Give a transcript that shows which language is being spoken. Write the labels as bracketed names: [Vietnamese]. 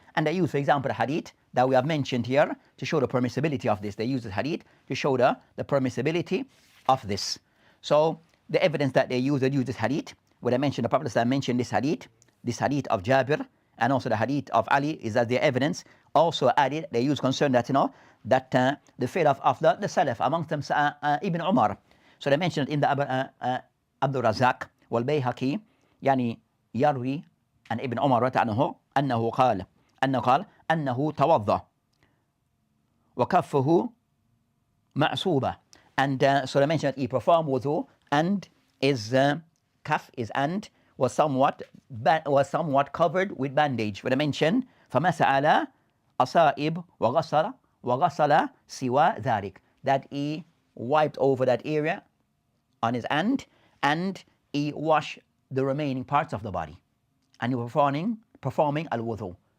[English] And they use, for example, the hadith that we have mentioned here to show the permissibility of this. They use the hadith to show the permissibility of this. So the evidence that they use this hadith, where they mentioned, the Prophet ﷺ mentioned this hadith of Jabir, and also the hadith of Ali, is that their evidence. Also added, they use concern that, that the fail of the Salaf, amongst them Ibn Omar. So they mentioned it in the Abdul Razak wal-Bayhaqi, [Arabic] يعني يروي عن ابن عمر أنه قال أنه توضأ وكفه معصوبة. [English] And so they mentioned that he performed wudu, and his kaf, his hand, was somewhat covered with bandage. When they mentioned [Arabic] فمسح على أصائب وغسل سوى ذلك, [English] that he wiped over that area on his hand, and he washed the remaining parts of the body, and he was performing al-wudu.